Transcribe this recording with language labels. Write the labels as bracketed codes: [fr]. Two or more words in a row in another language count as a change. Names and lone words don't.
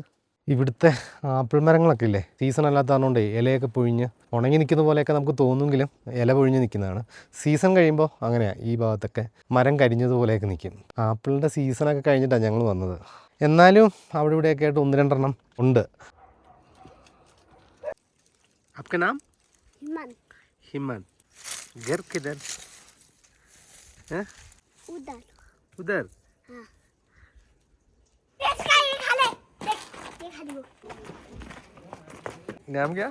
[ml] ഇവിടുത്തെ ആപ്പിൾ മരങ്ങളൊക്കെ ഇല്ലേ, സീസൺ അല്ലാത്തതുകൊണ്ടേ ഇലയൊക്കെ പൊഴിഞ്ഞ് ഉണങ്ങി നിൽക്കുന്ന പോലെയൊക്കെ നമുക്ക് തോന്നുമെങ്കിലും ഇല പൊഴിഞ്ഞ് നിൽക്കുന്നതാണ്. സീസൺ കഴിയുമ്പോൾ അങ്ങനെയാണ്, ഈ ഭാഗത്തൊക്കെ മരം കരിഞ്ഞതുപോലെയൊക്കെ നിൽക്കും. ആപ്പിളിൻ്റെ സീസണൊക്കെ കഴിഞ്ഞിട്ടാണ് ഞങ്ങൾ വന്നത്. എന്നാലും അവിടെ ഇവിടെയൊക്കെ ആയിട്ട് 1-2 എണ്ണം ഉണ്ട്. [hi] आपका नाम? हिमन। हिमन। घर किधर है? उधर। उधर? हाँ। इसका ये खा ले, देख ये खा लियो। नाम क्या?